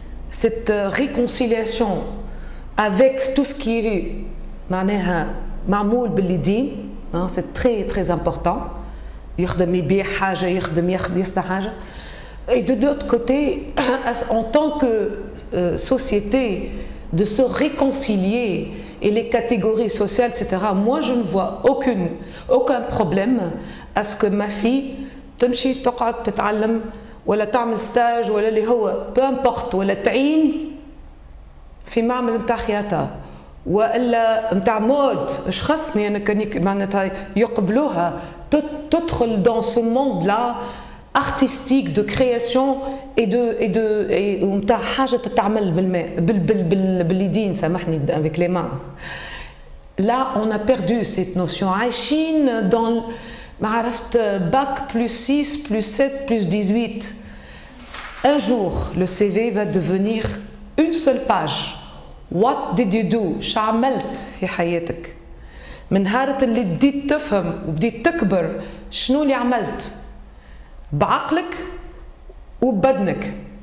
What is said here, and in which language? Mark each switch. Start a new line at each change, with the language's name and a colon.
French: cette réconciliation avec tout ce qui est
Arabic: معناها معمول باليدين
French: c'est très très important
Arabic: يخدم يبيع حاجه يخدم يصنع حاجه
French: et de l'autre côté en tant que société de se réconcilier et les catégories sociales, etc. Moi, je ne vois aucun problème à ce que ma fille
Arabic: تمشي تقعد تتعلم ولا تعمل ستاج ولا اللي هو
French: peu importe
Arabic: ولا تعين في معمل نتاع خياطة ولا نتاع مود اش خصني انا كان معناتها يقبلوها تدخل
French: dans ce monde-là artistique de création et
Arabic: نتاع حاجه تتعمل باليدين سامحني
French: avec les mains. Là on a perdu cette notion.
Arabic: عايشين
French: dans
Arabic: ما عرفت
French: bac plus 6 plus 7 plus 18. Un jour le CV va devenir une seule page.
English: What did you do?
Arabic: شو عملت في حياتك؟ من نهار اللي بديت تفهم وبديت تكبر شنو اللي عملت؟ بعقلك وبدنك.